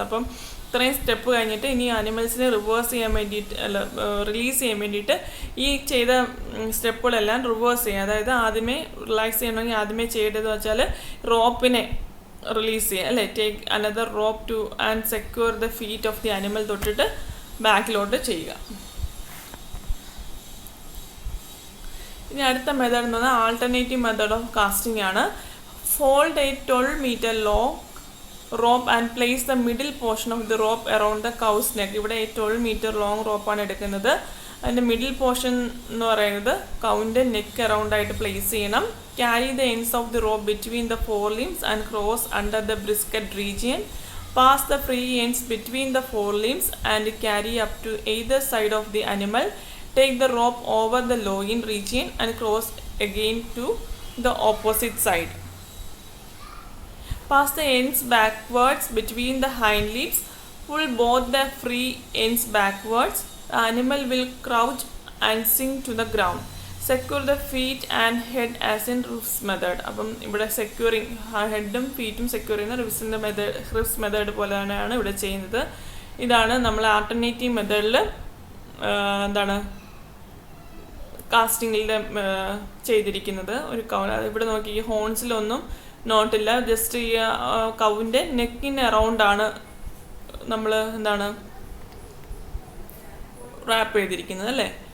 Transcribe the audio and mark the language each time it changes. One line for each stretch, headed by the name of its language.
Malayalam: അപ്പം ഇത്രയും സ്റ്റെപ്പ് കഴിഞ്ഞിട്ട് ഇനി അനിമൽസിനെ റിവേഴ്സ് ചെയ്യാൻ വേണ്ടിയിട്ട്, റിലീസ് ചെയ്യാൻ വേണ്ടിയിട്ട് ഈ ചെയ്ത സ്റ്റെപ്പുകളെല്ലാം റിവേഴ്സ് ചെയ്യുക. അതായത് ആദ്യമേ റിലാക്സ് ചെയ്യണമെങ്കിൽ ആദ്യമേ ചെയ്യേണ്ടതെന്ന് വെച്ചാൽ റോപ്പിനെ റിലീസ് ചെയ്യുക, അല്ലേ?
English: take another rope too and secure the feet of the animal
Malayalam: തൊട്ടിട്ട് ബാക്കിലോട്ട് ചെയ്യുക. ഇനി അടുത്ത മെത്തേഡ് എന്ന് പറഞ്ഞാൽ ആൾട്ടർനേറ്റീവ് മെത്തേഡ് ഓഫ് കാസ്റ്റിംഗ് ആണ്.
English: Fold a 12 meter long rope and place the middle portion of the rope around the cow's neck.
Malayalam: ഇവിടെ 12 meter long റോപ്പാണ് എടുക്കുന്നത്. അതിൻ്റെ മിഡിൽ പോർഷൻ എന്ന് പറയുന്നത് കൗവിൻ്റെ നെക്ക് അറൗണ്ട് ആയിട്ട് പ്ലേസ് ചെയ്യണം.
English: Carry the ends of the rope between the forelimbs and cross under the brisket region. Pass the free ends between the forelimbs and carry up to either side of the animal. Take the rope over the loin region and cross again to the opposite side. Pass the ends backwards between the hind legs. Pull both the free ends backwards. The animal will crouch and sink to the ground. Secure the feet and head as in Riff's method.
Malayalam: അപ്പം ഇവിടെ securing ഹെഡും ഫീറ്റും secure ചെയ്യുന്ന റിഫ്സ് method പോലെ തന്നെയാണ് ഇവിടെ ചെയ്യുന്നത്. ഇതാണ് നമ്മൾ alternative മെത്തേഡിൽ എന്താണ് കാസ്റ്റിങ്ങിൽ ചെയ്തിരിക്കുന്നത്. ഒരു ഇവിടെ നോക്കി, ഈ ഹോൺസിലൊന്നും നോട്ടില്ല, ജസ്റ്റ് ഈ കൗവിൻ്റെ നെക്കിന് അറൗണ്ടാണ് നമ്മൾ എന്താണ് റാപ്പ് ചെയ്തിരിക്കുന്നത്, അല്ലേ?